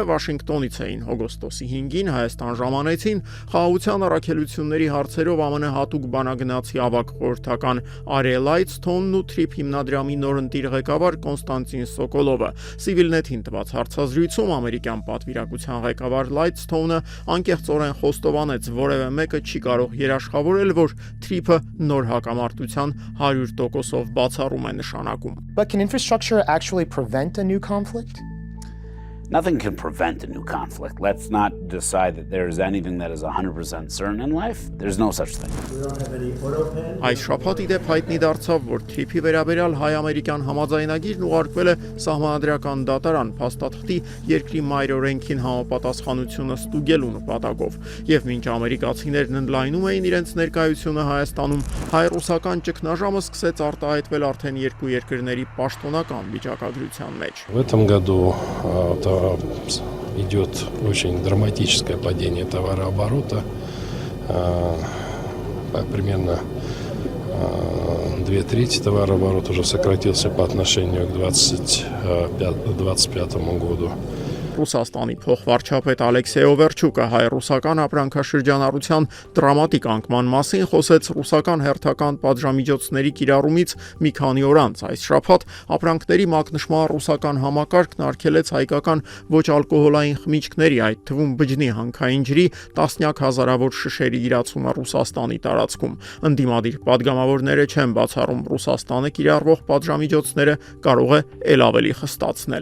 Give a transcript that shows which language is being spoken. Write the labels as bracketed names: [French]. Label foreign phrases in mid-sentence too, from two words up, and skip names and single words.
[Armenian] Վաշինգտոնից էին օգոստոսի 5-ին Հայաստան ժամանեցին խաղաղության առաքելությունների հարցերով ԱՄՆ հատուկ բանագնացի ավագ խորհրդական Արիել Լայթսթոնն ու TRIP հիմնադրամի նորընտիր ղեկավար Կոնստանտին Սոկոլովը։ Civilnet-ին տված հարցազրույցում ամերիկյան պատվիրակության ղեկավար Լայթսթոնը անկեղծորեն խոստովանեց, որևէ մեկը չի կարող երաշխավորել, որ TRIP-ը նոր հակամարտության 100%-ով բացառում է նշանակում։ [English] But can infrastructure actually prevent a new conflict? Nothing can prevent a new conflict. Let's not decide that there is anything that is 100% certain in life. There's no such thing. [Armenian] Այս շաբաթ իդեպ հայտնի դարձավ, որ TRIP-ի վերաբերյալ հայ-ամերիկյան համաձայնագիրն ուղարկվել է Սահմանադրական դատարան փաստաթղթի երկրի մայր օրենքին համապատասխանությունը ստուգելու նպատակով։ Եվ մինչ ամերիկացիներն ընդլայնում էին իրենց ներկայությունը Հայաստանում, հայ-ռուսական ճգնաժամը սկսեց արտահայտվել արդեն երկու երկրների паштոնական վիճակագրության մեջ։ [Russian] В этом году идет очень драматическое падение товарооборота, примерно 2/3 товарооборота уже сократился по отношению к 2025 году. [Armenian] Ռուսաստանի փոխվարչապետ Ալեքսեյ Օվերչուկը հայ-ռուսական ապրանքաշրջանառության դրամատիկ անկման մասին խոսեց ռուսական հերթական պատժամիջոցների կիրառումից մի քանի օր անց։ Այս շաբաթ ապրանքների մակնշման ռուսական համակարգն արգելեց հայկական ոչ ալկոհոլային խմիչքների, այդ թվում բջնի հանքային ջրի տասնյակ հազարավոր շշերի իրացումը Ռուսաստանի տարածքում։ Ընդդիմադիր падգամավորները չեն բացառում Ռուսաստանը կիրառվող պատժամիջոցները կարող է ել ավելի խստացնել։